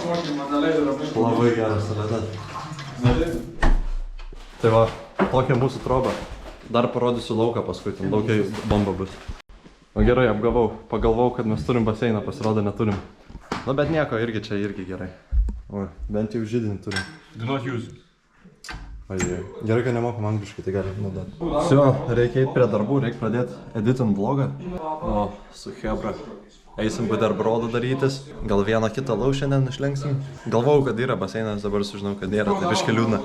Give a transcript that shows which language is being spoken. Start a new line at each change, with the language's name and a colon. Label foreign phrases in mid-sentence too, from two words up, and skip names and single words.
Lithuanian: Labai geras tualetas. Tai va, tokia mūsų troba. Dar parodysiu lauką paskui, ten laukiai bomba bus. O gerai, apgavau. Pagalvau, kad mes turim baseiną, pasirodo neturim. Nu bet nieko, irgi čia irgi gerai. O, bent jau židinį turim.
English: Do not use it.
Lithuanian: Gerai, kad nemokam angliškai, tai galim naudoti. Всё, reikia eiti prie darbų, reikia pradėti editint vlogą. O, su hebra. Eisim buterbrodų darytis. Gal vieną kitą lau šiandien išlenksim. Galvojau, kad yra baseinas, dabar sužinau, kad nėra, tai biškį liūdna.